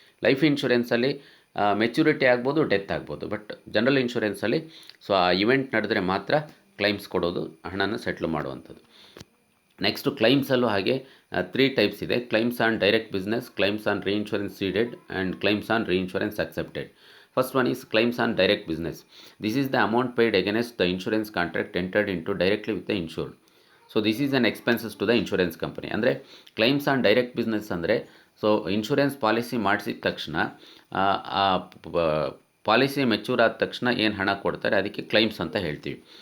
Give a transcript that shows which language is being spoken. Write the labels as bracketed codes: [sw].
[kn] Life ಇನ್ಶೂರೆನ್ಸಲ್ಲಿ maturity ಆಗ್ಬೋದು, death ಆಗ್ಬೋದು. But general ಇನ್ಶೂರೆನ್ಸಲ್ಲಿ so ಆ ಇವೆಂಟ್ ನಡೆದರೆ ಮಾತ್ರ ಕ್ಲೈಮ್ಸ್ ಕೊಡೋದು, ಹಣನ ಸೆಟ್ಲ್ ಮಾಡುವಂಥದ್ದು. ನೆಕ್ಸ್ಟು ಕ್ಲೈಮ್ಸಲ್ಲೂ ಹಾಗೆ 3 ಟೈಪ್ಸ್ ಇದೆ. Claims on direct business, claims on reinsurance seeded and claims on reinsurance accepted. [en] First one is claims on direct business. This is the amount paid against the insurance contract entered into directly with the insured. So this is an expenses to the insurance company. [kn] ಅಂದರೆ claims on direct business ಅಂದರೆ so insurance policy ಮಾಡಿಸಿದ ತಕ್ಷಣ ಆ policy mature ಆದ ತಕ್ಷಣ ಏನು ಹಣ ಕೊಡ್ತಾರೆ ಅದಕ್ಕೆ ಕ್ಲೈಮ್ಸ್ ಅಂತ ಹೇಳ್ತೀವಿ.